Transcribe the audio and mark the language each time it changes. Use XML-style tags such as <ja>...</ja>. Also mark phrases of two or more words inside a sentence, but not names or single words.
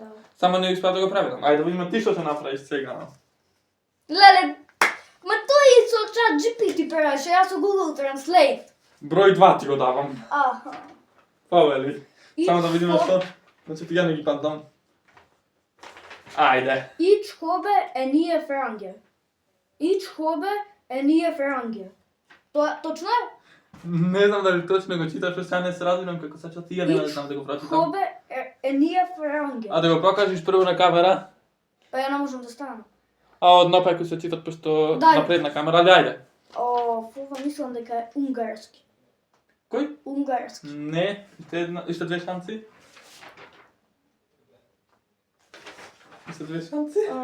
<mk>Само не успеав да го преведам. Ајде да видиме ти што ќе направиш сега. Леле, ма тој и со чат GPT правиш, а јас со Google Translate. Број 2 ти го давам. Аха. Повели. И Само да видиме што? што. Значи, ти ја не ги пантам. Ајде.</mk> <de>Ich habe eine Frage. Ich habe eine Frage.</de> <mk>Точно е? Не знам дали точно го читаш, што сега не се разбирам како се ти ја не знам да го прочитам.</mk> <de>Habe eine Frage.</de> <mk>А да го покажеш прво на камера, Па ја не можам да станам. а од напајку се читат пошто Дај. напред на камера, али ајде. Ова мислам дека е унгарски. Кој? Унгарски. Не, уште две шанси. Уште две шанси.</mk>